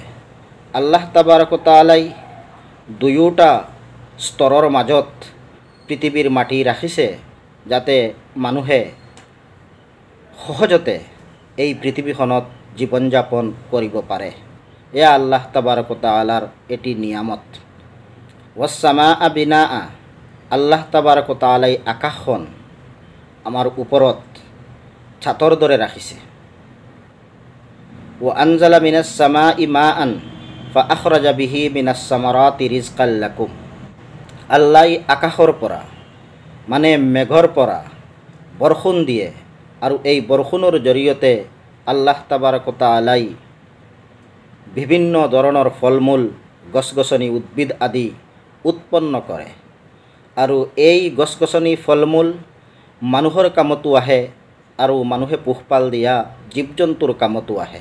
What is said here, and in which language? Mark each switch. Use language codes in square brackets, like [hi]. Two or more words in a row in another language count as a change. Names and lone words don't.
[ar] الله تبارك وتعالى [as] দুয়োটা স্তৰৰ মাজত পৃথিৱীৰ মাটি ৰাখিছে, যাতে মানুহে সহজতে এই পৃথিৱীখনত জীৱন যাপন কৰিব পাৰে। এয়া [ar] الله تبارك وتعالى [as] এটি নিয়ামত। [ar] والسماء بناء, الله تبارك وتعالى [as] আকাশখন আমাৰ ওপৰত ছাতৰ দৰে ৰাখিছে। [ar] وأنزل من السماء ماء فأخرج به من الثمرات رزقا لكم, [as] আল্লাহ আকাশৰ পৰা মানে মেঘৰ পৰা বৰষুণ দিয়ে আৰু এই বৰষুণৰ জৰিয়তে [ar] الله تبارك وتعالى [as] বিভিন্ন ধৰণৰ ফল মূল, গছ গছনি, উদ্ভিদ আদি উৎপন্ন কৰে। আৰু এই গছ গছনি ফল মূল মানুহৰ কামতো আহে আৰু মানুহে পোহপাল দিয়া জীৱ জন্তুৰ কামতো আহে।